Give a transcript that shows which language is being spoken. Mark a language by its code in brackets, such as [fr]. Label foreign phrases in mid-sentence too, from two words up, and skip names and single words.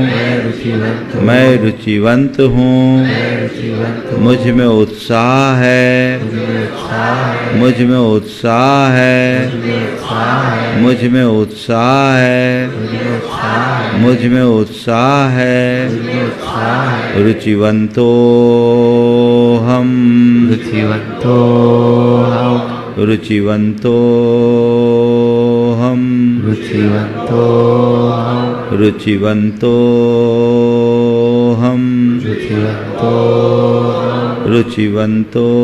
[hi] मैं रुचिवंत हूँ। मुझ में उत्साह है। मुझ में उत्साह है। मुझ में उत्साह है। मुझ में उत्साह है। रुचिवंतो हम, रुचिवंतो हम, रुचिवंतो हम, रुचिवंतो हम, रुचिवंतो हम, रुचिवंतो हम, रुचिवंतो